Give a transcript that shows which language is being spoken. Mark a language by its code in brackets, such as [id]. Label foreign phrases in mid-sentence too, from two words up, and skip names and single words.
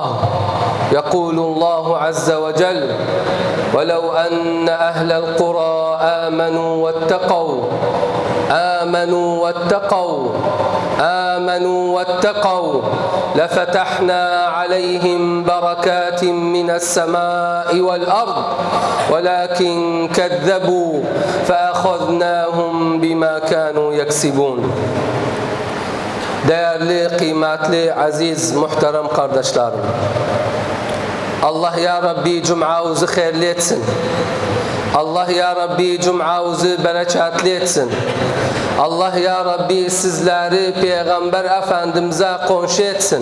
[ar] يقول الله عز وجل: ولو أن أهل القرى آمنوا واتقوا لفتحنا عليهم بركات من السماء والأرض ولكن كذبوا فأخذناهم بما كانوا يكسبون. [tr] Değerli, kıymetli, aziz, muhterem kardeşlerim, Allah ya Rabbi cum'amızı hayırlı etsin. Allah ya Rabbi cum'amızı bereketli etsin. Allah ya Rabbi sizleri Peygamber Efendimiz'e konşu etsin.